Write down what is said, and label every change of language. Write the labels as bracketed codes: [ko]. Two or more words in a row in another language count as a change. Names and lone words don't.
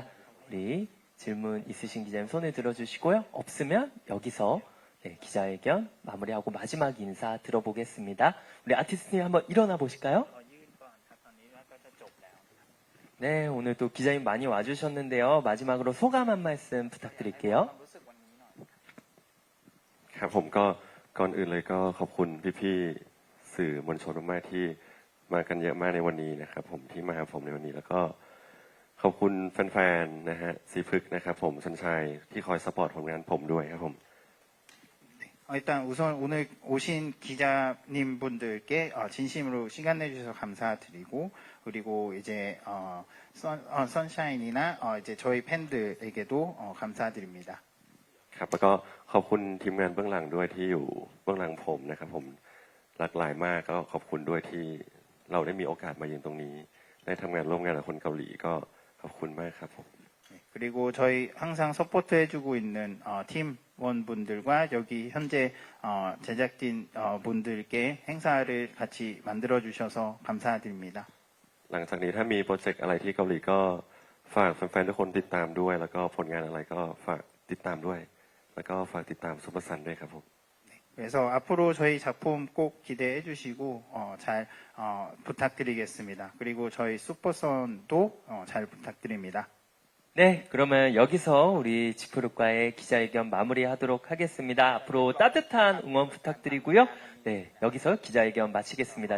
[ko] 우리 질문 있으신 기자님 손을 들어주시고요. 없으면 여기서 기자회견 마무리하고 마지막 인사 들어보겠습니다. 우리 아티스트님 한번 일어나 보실까요? 네, 오늘 또 기자님 많이 와주셨는데요. 마지막으로 소감 한 말씀 부탁드릴게요. [th] ครับผมก็ก่อนอื่นเลยก็ขอบคุณพี่ๆสื่อมวลชนมากๆที่มากันเยอะมากในวันนี้นะครับผมที่มาหาผมในวันนี้แล้วก็ขอบคุณแฟนๆนะฮะสีพฤกษ์นะครับผมสัญชัยที่คอยซัพพอร์ตผลงานผมด้วยครับผม [ko] 일단 우선 오늘 오신 기자님 분들께 진심으로 시간 내주셔서 감사드리고 그리고 이제 선샤인이나 이제 저희 팬들에게도 감사드립니다. [th] ครับแล้วก็ขอบคุณทีมงานเบื้องหลังด้วยที่อยู่เบื้องหลังผมนะครับผมหลากหลายมากก็ขอบคุณด้วยที่เราได้มีโอกาสมายืนตรงนี้ได้ทำงานร่วมงานกับคนเกาหลีก็ขอบคุณมากครับผม [ko] 그리고 저희 항상 서포트 해주고 있는 팀원분들과 여기 현재 제작진 분들께 행사를 같이 만들어 주셔서 감사드립니다. [th] หลังจากนี้ถ้ามีโปรเจกต์อะไรที่เกาหลีก็ฝากแฟนๆทุกคนติดตามด้วยแล้วก็ผลงานอะไรก็ฝากติดตามด้วยแล้วก็ฝากติดตามซุปเปอร์ซันด้วยครับผม [ko] 그래서 앞으로 저희 작품 꼭 기대해 주시고 잘 부탁드리겠습니다. 그리고 저희 슈퍼선도 잘 부탁드립니다. 네, 그러면 여기서 우리 지프룩과의 기자회견 마무리하도록 하겠습니다. 앞으로 따뜻한 응원 부탁드리고요. 네, 여기서 기자회견 마치겠습니다.